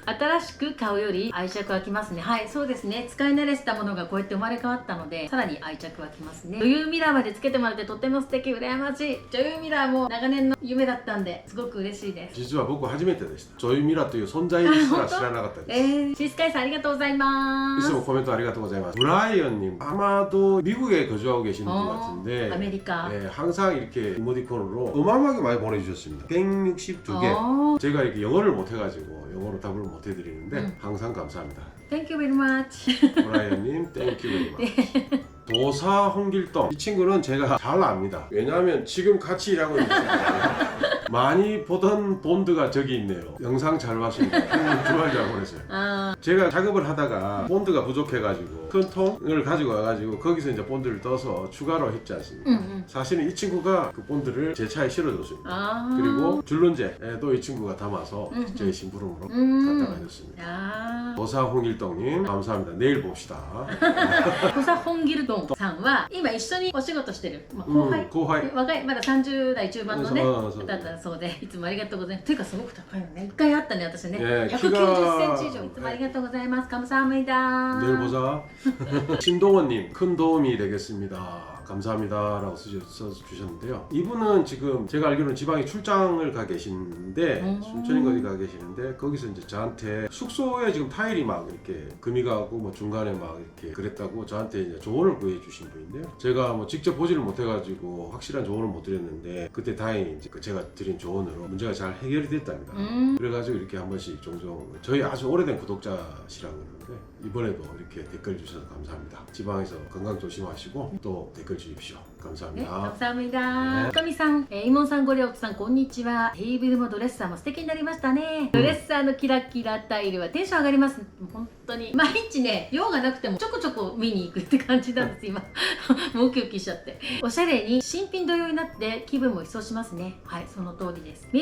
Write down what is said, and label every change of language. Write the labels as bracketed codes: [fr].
[ja] 新しく買うより愛着はきますね。はい、そうですね。使い慣れしたものがこうやって生まれ変わったので、さらに愛着はきますね。女優ミラーまでつけてもらってとっても素敵、羨ましい。女優ミラーも長年の夢だったんですごく嬉しいです。実は僕初めてでした。 조이미라という存在すら知らなかったです。シースカイさんありがとうございます。いつもコメントありがとうございます. [ko] 브라이언님 아마도 미국에 거주하고 계시는 분 같은데 아메리카. 네, 항상 이렇게 이모티콘으로 어마어마하게 많이 보내주셨습니다. 162개. 제가 이렇게 영어를 못해가지고 영어로 답을 못해드리는데 항상 감사합니다. [en] Thank you very much. [ko] 브라이언님 [en] 땡큐 베리 마치. [ko] 도사 홍길동 이 친구는 제가 잘 압니다. 왜냐하면 지금 같이 일하고 있는 많이 보던 본드가 저기 있네요. 영상 잘 봤습니다. 주말 잘 보냈어요. 제가 작업을 하다가 본드가 부족해가지고 큰 통을 가지고 와가지고 거기서 이제 본드를 떠서 추가로 했지 않습니까? 사실은 이 친구가 그 본드를 제 차에 실어줬습니다. 그리고 줄눈제도 이 친구가 담아서 저희 심부름으로 갖다가 해줬습니다. 도사 홍길동님 감사합니다. 내일 봅시다. [ja] 土佐本ギルドンさんは今一緒にお仕事してる、後輩、若いまだ30代中盤のねだったそうで、いつもありがとうございます。というかすごく高いのね。1回あったね私ね。 190センチ以上いつもありがとうございます。 [ko] 감사합니다. 내일 보자. 신동원님 큰 도움이 되겠습니다. 감사합니다라고 써주셨는데요. 이분은 지금 제가 알기로는 지방에 출장을 가 계시는데 순천인가 어디 가 계시는데 거기서 이제 저한테 숙소에 지금 타일이 막 이렇게 금이 가고 뭐 중간에 막 이렇게 그랬다고 저한테 이제 조언을 구해 주신 분인데요. 제가 뭐 직접 보지를 못해가지고 확실한 조언을 못 드렸는데 그때 다행히 이제 제가 드린 조언으로 문제가 잘 해결이 됐답니다. 그래가지고 이렇게 한 번씩 종종 저희 아주 오래된 구독자시라고 그러는데 이번에도 이렇게 댓글 주셔서 감사합니다. 지방에서 건강 조심하시고 또 댓글 주십시오. 감사합니다. 감사합니다. [ja] 深見さん、イモンさん、ゴリオクさん、こんにちは。テーブルもドレッサーも素敵になりましたね。ドレッサーのキラキラタイルはテンション上がります。本当に毎日ね、用がなくてもちょこちょこ見に行くって感じなんです今。もうウキウキしちゃって。おしゃれに新品同様になって気分も一掃しますね。はい、その通りです。